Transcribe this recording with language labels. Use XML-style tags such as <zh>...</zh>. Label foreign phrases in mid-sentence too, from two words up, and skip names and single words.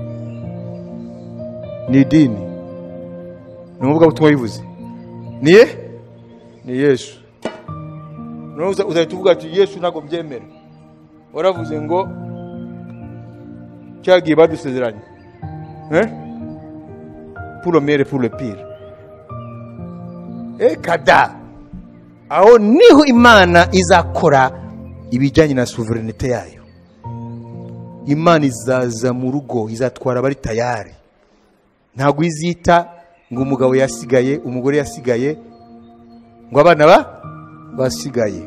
<rw>Ni dini. N'uvuga butumwa bivuze. Niye? Ni Yesu. N'uza uzahita ati Yesu ntago byemera. Waravuze ngo cyagiye badusezeranye.</rw> <fr>Pour le meilleur et pour le pire. Kada.</fr> <rw>Aho niho Imana izakora ibijyanye na sovereignty yayo. Imana izaza mu rugo, izatwara abari tayari. Ntabwo izita ngo umugabo yasigaye, umugore yasigaye, ngo abana basigaye.</rw>